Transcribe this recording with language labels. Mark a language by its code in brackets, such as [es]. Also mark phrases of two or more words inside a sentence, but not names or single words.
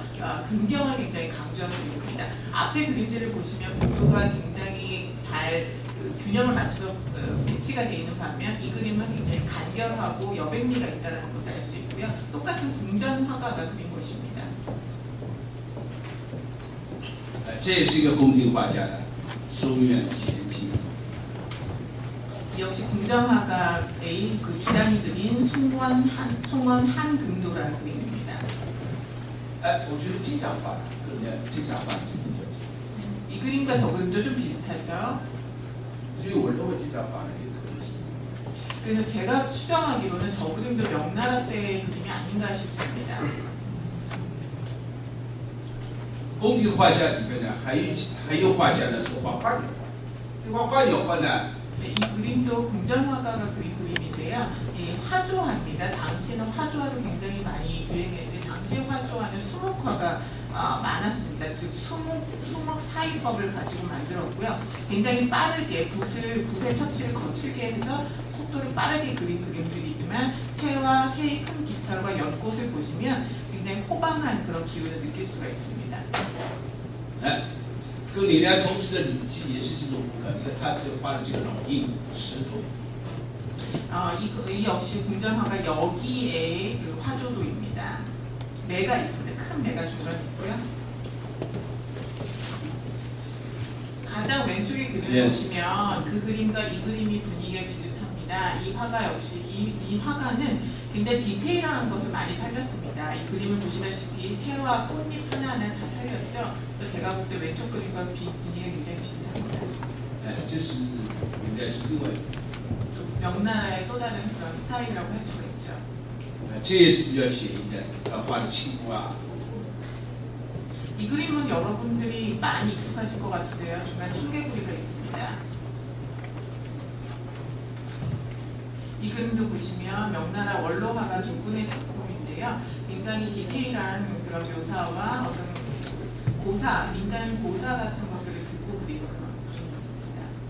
[ko] 근경을 굉장히 강조한 그림입니다. 앞에 그림들을 보시면 구도가 굉장히 잘 균형을 맞춰서 배치가 되어 있는 반면 이 그림은 굉장히 간결하고 여백미가 있다는 것을 알 수 있고요. 똑같은 궁전 화가가 그린 것입니다. [zh] 这也是一个宫廷画家的松原贤清。 [ko] 역시 궁정화가의 그 주단이 그린 송원한 금도라는 그림입니다. [zh] 我觉得这张画跟这张画就比较接近， [ko] 이 그림과 저 그림도 좀 비슷하죠. [zh] 所以我认为这张画呢也可能是。 [ko] 그래서 제가 추정하기로는 저 그림도 명나라 때의 그림이 아닌가 싶습니다. [zh] 宫廷画家里面呢，还有画家呢是画花鸟画，这画花鸟画呢， [ko] 네, 이 그림도 궁정화가가 그린 그림인데요. 예, 화조화입니다. 당시에는 화조화도 굉장히 많이 유행했는데 당시 화조화는 수묵화가 많았습니다. 즉 수묵 사이법을 가지고 만들었고요. 굉장히 빠르게 붓의 터치를 거칠게 해서 속도를 빠르게 그린 그림들이지만 새와 새의 큰 깃털과 연꽃을 보시면 굉장히 호방한 그런 기운을 느낄 수가 있습니다. [zh] 跟李连同时的礼记也是这种风格。你看他这画的这个老鹰、石头， [ko] 이 역시 궁정화가 여기에 그 화조도입니다. 매가 있습니다. 큰 매가 중간에 있고요. 가장 왼쪽에 그림을 예. 보시면 그 그림과 이 그림이 분위기가 비슷합니다. 이 화가 역시 이 화가는 굉장히 디테일한 것을 많이 살렸습니다. 이 그림을 보시다시피 새와 꽃잎 하나하나 다 살렸죠. 그래서 제가 볼 때 왼쪽 그림과 분위기가 굉장히 비슷합니다. [zh] 这是应该是另外一个， [ko] 또 명나라의 또 다른 그런 스타일이라고 할 수가 있죠. [zh] 这也是比较写意的。画的青蛙， [ko] 이 그림은 여러분들이 많이 익숙하실 것 같은데요. 중간 청개구리가 있습니다. 이 그림도 보시면 명나라 원로화가 두 분의 작품인데요. 굉장히 디테일한 그런 묘사와 어떤 고사, 민간 고사 같은 것들을 듣고 그린 그런 그림입니다.